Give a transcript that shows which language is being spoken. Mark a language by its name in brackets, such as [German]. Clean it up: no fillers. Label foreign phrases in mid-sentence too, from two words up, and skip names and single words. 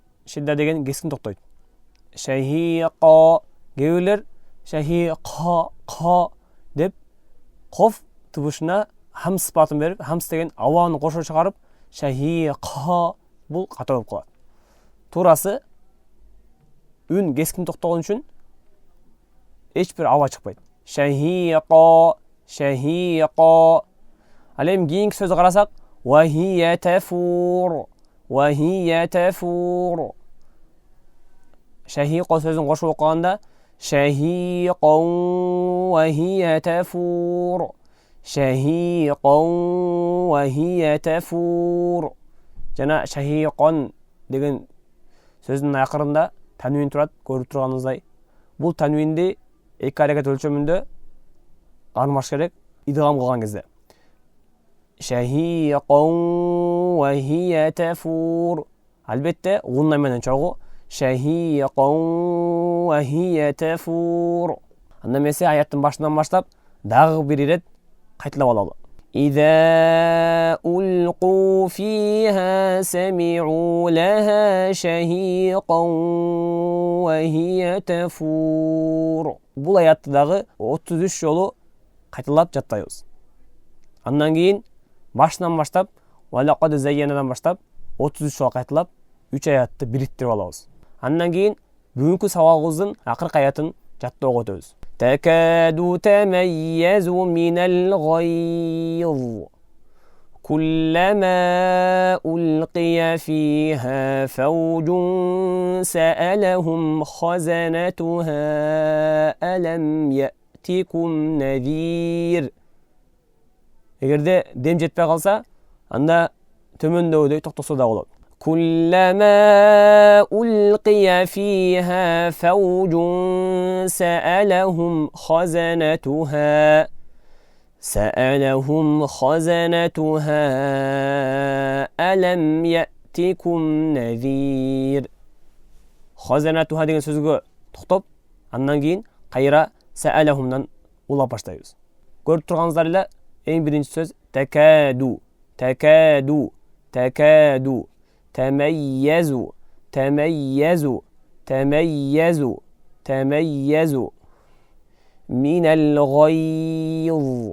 [Kyrgyz] Шидда деген кескин токтойт. Шахиqa кээ шахиqa деп коф тыбышына хамс сыпатын берип, хамс деген абаны кошо чыгарып, шахиqa бул ката болуп калат. Туурасы үн кескин токтогон үчүн эч бир аба чыкпайт. Шахиqa. Ал эми кийинки сөзгө карасак, [Arabic] وهي تفور. [Kyrgyz] Шахиqa сөзүн кошуп окуганда [Arabic] شهيقا وهي تفور. [Kyrgyz] Жана шахиқан деген сөзүнүн акырында танвин турат, көрүп турганыңыздай. Бул танвинди эки аракет өлчөмүндө армаш керек идгам кылган кезде. [Arabic] شهيقا وهي تفور. [Kyrgyz] Албетте гунна менен чогуу. [Arabic] شهيقا وهي تفور. [Kyrgyz] Анда эмесе аяттын башынан баштап дагы бир ирет кайталап алалы. [Arabic] إذا ألقوا فيها سمعوا لها شهيقا وهي تفور. [Kyrgyz] Бул аятты дагы 33 жолу кайталап жаттайбыз. Андан кийин башынан баштап, [Arabic] وَلَقَدْ زَيَّنَّاдан [Kyrgyz] баштап 33 жолу кайталап 3 аятты бириктирип алабыз. Андан кейін бүгүнкү сабагыбыздын акыркы аятын жаттоого өтөбүз. [Arabic] تكاد تميز من الغيظ. كلما ألقي فيها فوج سألهم خزنتها ألم يأتكم نذير. [Kyrgyz] Эгерде дем жетпей калса, анда төмөндөгүдөй токтосо да болот. [Arabic] كلما ألقي فيها فوج سألهم خزنتها ألم يأتكم نذير. [Kyrgyz] خزنتها деген сөзгө токтоп, андан кийин кайра саалахумдан улап баштайбыз. Көрүп турганыңыздар эле, эң биринчи сөз [Arabic] تكاد تكاد تكاد تميز تميز تميز تميز من الغيظ.